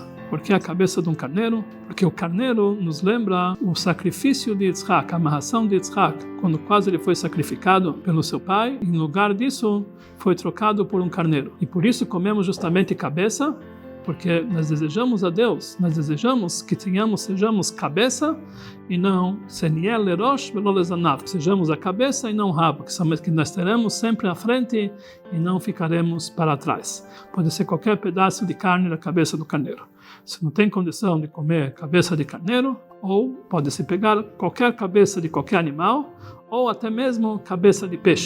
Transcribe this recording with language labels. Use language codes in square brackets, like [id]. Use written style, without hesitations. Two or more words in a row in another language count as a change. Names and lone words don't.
[pt] Por que a cabeça de um carneiro? Porque o carneiro nos lembra o sacrifício de Yitzhak, a amarração de Yitzhak, quando quase ele foi sacrificado pelo seu pai, e em lugar disso foi trocado por um carneiro. E por isso comemos justamente cabeça, porque nós desejamos a Deus, nós desejamos que sejamos cabeça e não [he] שניאל לראש ולא לזנב, [pt] sejamos a cabeça e não o rabo, que nós teremos sempre à frente e não ficaremos para trás. Pode ser qualquer pedaço de carne da cabeça do carneiro. Se não tem condição de comer cabeça de carneiro, ou pode-se pegar qualquer cabeça de qualquer animal, ou até mesmo cabeça de peixe.